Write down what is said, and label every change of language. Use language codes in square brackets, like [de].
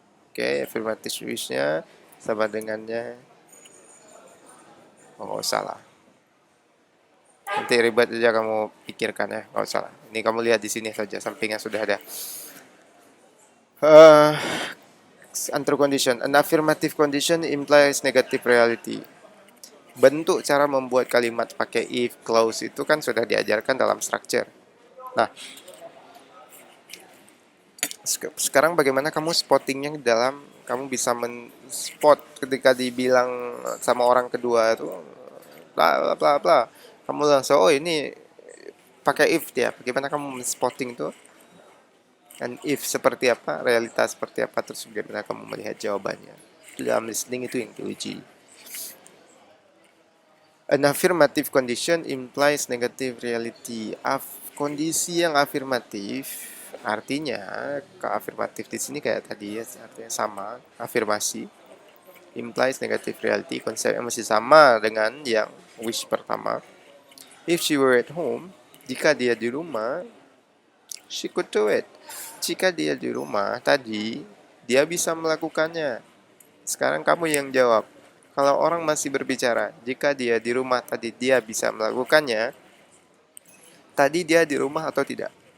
[id] Oke, afirmatif wishnya sama dengannya. Oh, salah. Nanti ribet aja kamu pikirkan ya, nggak salah. Ini kamu lihat di sini saja, sampingnya sudah ada. [en] Untrue condition. An affirmative condition implies negative reality. [id] Bentuk cara membuat kalimat pakai if clause itu kan sudah diajarkan dalam structure. Nah, sekarang bagaimana kamu spottingnya dalam, kamu bisa men-spot ketika dibilang sama orang kedua itu bla bla bla, kamu langsung oh ini pakai if dia. Bagaimana kamu men-spotting itu? Dan if seperti apa, realitas seperti apa, terus bagaimana kamu melihat jawabannya. Dalam listening itu yang diuji. [en] An affirmative condition implies negative reality. [id] Kondisi yang afirmatif artinya, ke afirmatif di sini kayak tadi ya, artinya sama, afirmasi. [en] Implies negative reality, [id] konsepnya masih sama dengan yang wish pertama. [en] If she were at home, [id] jika dia di rumah, [en] she could do it. [id] Jika dia di rumah tadi, dia bisa melakukannya. Sekarang kamu yang jawab. Kalau orang masih berbicara, jika dia di rumah tadi dia bisa melakukannya, tadi dia di rumah atau tidak?